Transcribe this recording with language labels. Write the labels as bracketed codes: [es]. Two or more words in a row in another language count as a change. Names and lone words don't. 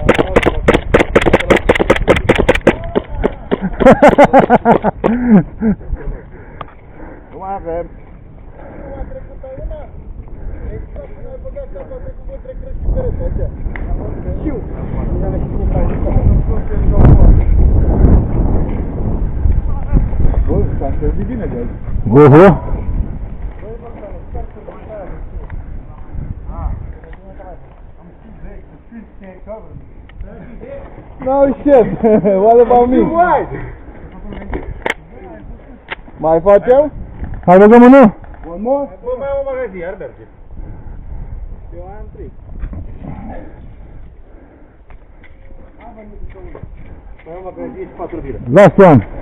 [ro] Nu mai avem. Bă, s-a întâlnit bine de azi. Oho. [en] No shit. What about me? [ro] Mai facem? Hai, băgăm unul. [en] One more? [ro] Bă, mai am o magazin, iar merge. Eu am 3. Mai am o magazin și 4 bile. [en] Last one.